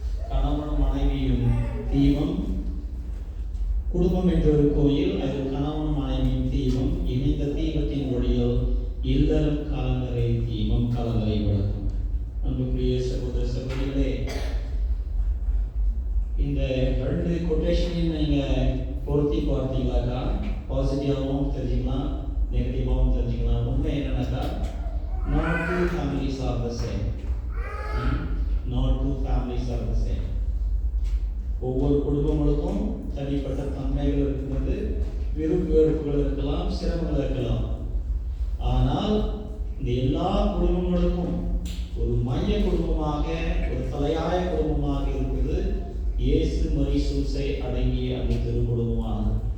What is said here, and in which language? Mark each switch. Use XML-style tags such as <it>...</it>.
<ta>கணவனும் மனைவியும் தீபம், குடும்பம் என்றொரு கோயில், அதில் கணவனும் மனைவியும் தீபம், இணைந்த தீபத்தின் ஒளியில் இல்லறம் கலங்கரை தீபம் கலங்கரை விளக்கும். அன்புக்குரிய சகோதர சகோதரிகளே, இந்த 2 கொட்டேஷனையும் நீங்கள் பொருத்தி பார்த்தீங்களாக்கா பாசிட்டிவாகவும் தெரிஞ்சுக்கலாம், நெகட்டிவாகவும் தெரிஞ்சுக்கலாம். உண்மை என்னன்னாக்கா,</ta> <en>not two families are the same. Not two families are the same.</en> <ta>ஒவ்வொரு குடும்பங்களுக்கும் தனிப்பட்ட தன்மைகள் இருக்கிறது, விருப்பு வெறுப்புகள் இருக்கலாம், சிரமங்கள் இருக்கலாம். ஆனால் இந்த எல்லா குடும்பங்களுக்கும் ஒரு மைய குடும்பமாக, ஒரு தலையாய குடும்பமாக இருக்குது இயேசு மரி சூசை அடங்கிய அந்த திருக்குடும்பமானது.</ta>